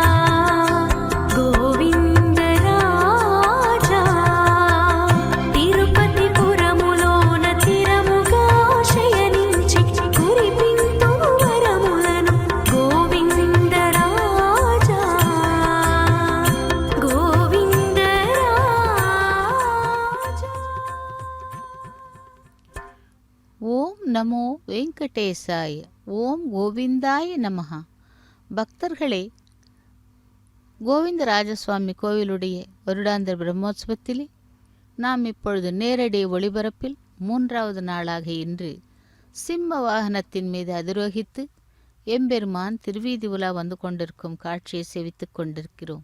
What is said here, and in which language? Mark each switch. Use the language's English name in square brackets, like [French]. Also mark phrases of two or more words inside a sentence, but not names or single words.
[Telugu] గోవిందరాజా తిరుపతి పురములోన తిరముగా శయనించి కురిపింతుము వరములను గోవిందరాజా గోవిందరాజా. [Sanskrit] ॐ नमो वेङ्कटेशाय. ॐ गोविन्दाय नमः. [Tamil] பக்தர்களே, கோவிந்தராஜசுவாமி கோவிலுடைய வருடாந்திர பிரம்மோற்சவத்திலே நாம் இப்பொழுது நேரடி ஒளிபரப்பில் 3வது நாளாக இன்று சிம்ம வாகனத்தின் மீது அதிரோகித்து எம்பெருமான் திருவீதி உலா வந்து கொண்டிருக்கும் காட்சியை செவித்துக் கொண்டிருக்கிறோம்.